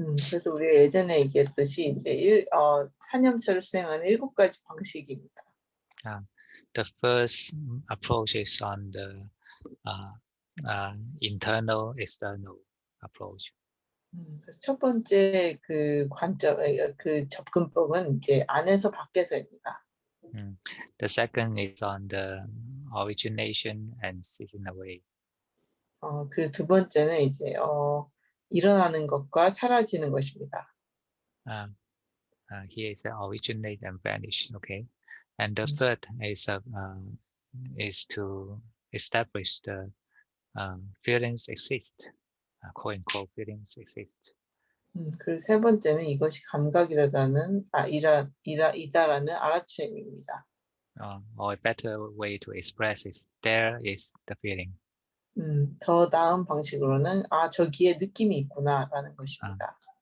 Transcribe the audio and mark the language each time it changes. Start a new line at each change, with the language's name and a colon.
Korean: 그래서 우리가 예전에 얘기했듯이 이제 사념처를 수행하는 7가지 방식입니다.
English: The first approach is on the internal, external approach.
Korean: 그래서 첫 번째 그 그 접근법은 이제 안에서 밖에서입니다.
English: The second is on the origination and ceasing away.
Korean: 그리고 두 번째는 이제 일어나는 것과 사라지는 것입니다.
English: Here is originate and vanish. Okay, and the third is to establish the feelings exist. quote unquote feelings exist.
Korean: 그리고 세 번째는 이것이 감각이라는 이다라는 알아차림입니다.
English: Or a better way to express is there is the feeling.
Korean: 더 나은 방식으로는 저기에 느낌이 있구나라는 것입니다.